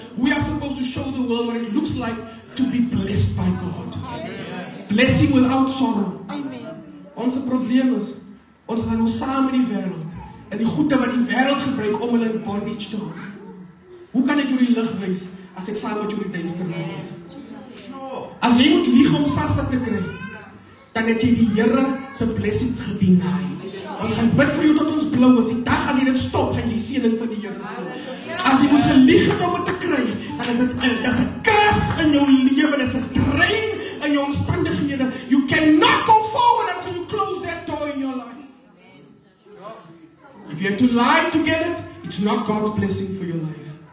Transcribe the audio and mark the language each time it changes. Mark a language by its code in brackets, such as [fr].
[en] We are supposed to show the world what it looks like to be blessed by God. Blessing without sorrow. [af] Ons probleem is, ons gaan nou saam in die wêreld, en die goede wat die wêreld gebruik om hulle in bondage te hou. Hoe kan ek jou die lig wys as ek saam met jou die duisternis is? As jy moet lieg om sassa te kry, dan het jy die Here se blessings gedeny. Ons gaan bid vir jou tot ons blou is. Die dag as jy dit stop, gaan jy die seëning van die Here sien. As jy moes gelieg het om dit te kry, dan is dit 'n kus in jou lewe, dis 'n drain in jou omstandighede. [en] You cannot go forward until you close that door in your life. If you have to lie to get it, it's not God's blessing for your life.